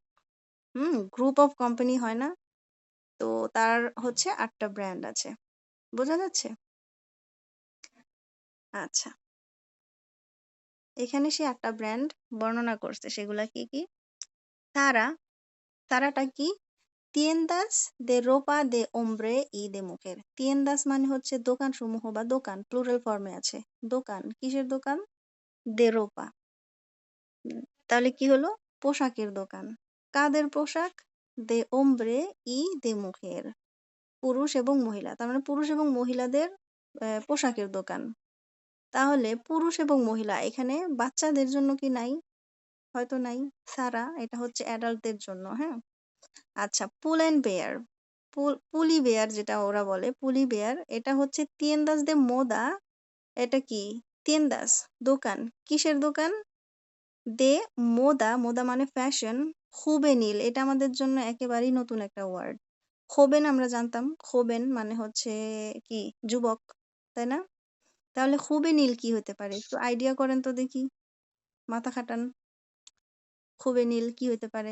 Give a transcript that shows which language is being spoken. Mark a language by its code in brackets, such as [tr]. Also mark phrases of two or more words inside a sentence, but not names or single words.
[en] group of company [bn] হয় না? তো তার হচ্ছে 8টা ব্র্যান্ড আছে। বোঝা যাচ্ছে? আচ্ছা, এখানে সে 8টা ব্র্যান্ড বর্ণনা করছে। সেগুলা কি কি? তারাটা কি? [es] tiendas de ropa de hombre y de mujer. [bn] tiendas মানে হচ্ছে দোকান সমূহ বা দোকান, প্লুরাল ফর্মে আছে। দোকান, কিসের দোকান? [es] de ropa। [bn] তাহলে কি হলো? পোশাকের দোকান। কাদের পোশাক? [es] de hombre y de mujer, [bn] পুরুষ এবং মহিলা। তার মানে পুরুষ এবং মহিলাদের পোশাকের দোকান। তাহলে পুরুষ এবং মহিলা, এখানে বাচ্চাদের জন্য কি নাই? হয়তো নাই। সারা, এটা হচ্ছে অ্যাডাল্টদের জন্য, হ্যাঁ। আচ্ছা, পুল অ্যান্ড বেয়ার, পুলি বেয়ার যেটা ওরা বলে, পুলি বেয়ার, এটা হচ্ছে [es] tiendas de moda। [bn] এটা কি? tiendas দোকান, কিসের দোকান? [es] de moda, [bn] মোদা মানে ফ্যাশন। juvenil, এটা আমাদের জন্য একেবারেই নতুন একটা ওয়ার্ড। joven আমরা জানতাম, joven মানে হচ্ছে কি? যুবক, তাই না? তাহলে juvenil কি হতে পারে? একটু আইডিয়া করেন তো দেখি, মাথা খাটান। juvenil কি হতে পারে?